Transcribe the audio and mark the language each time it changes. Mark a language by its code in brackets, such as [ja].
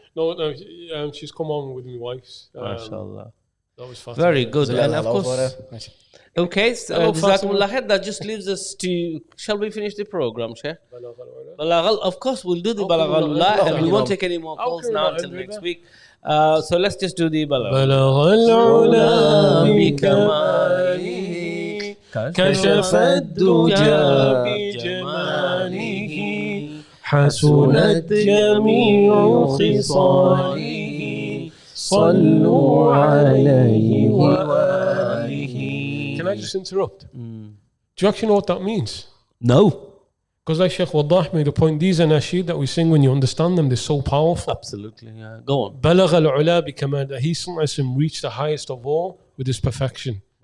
[en] No, she's come on with my wife's. MashaAllah. That was Fatima. Very good. And of Hello, course. Bora. Okay, so Hello, Jazakumullah khair. That just leaves us to. Shall we finish the program, Sheikh? Balaghal. Of course, we'll do the Balaghalullah, and we won't take any more calls now until next week. So let's just do the Balaghalullah [ar] bikamalihi كشف الدجى بجماله حسنت جميع خصاله صلوا عليه وآله. [en] Can I just interrupt? Do you actually know what that means? No. Because like Sheikh Waddah made a point, these are nasheed that we sing when you understand them, they're so powerful. Absolutely, yeah. Go on. [ar] بلغ العلا بكمال, [en] that he reached the highest of all with his perfection.